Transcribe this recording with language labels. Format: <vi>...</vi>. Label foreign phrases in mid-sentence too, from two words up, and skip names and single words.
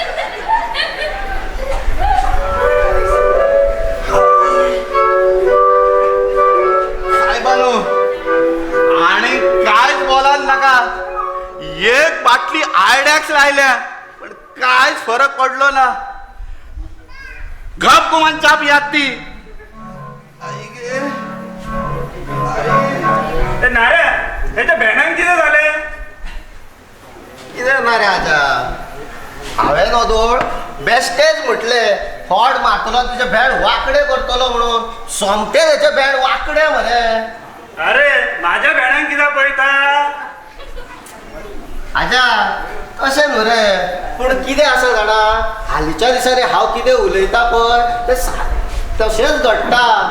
<kok>साहेबानो आणि कायच बोलात नका एक बाटली आयडॅक्स लायल्या पण कायच फरक पडलो ना. गप गुमान चा पियात ती आई गे. ए नारे त्याच्या भेणांक किती झाले कितें ना रे आजा हांवें नोदोळ बेस्टेच म्हटले फॉड मारतलो आनी तुजे भेंड वांकडे करतलो म्हणून सोमते तेचे भेंड वांकडे मरे. अरे माझ्या भेणांक किती पळयता आजा तशें न्हू रे पूण कितें आसा जाणा हालींच्या दिसांनी हांव कितें उलयता पळय तें तशेंच घडटा.</kok>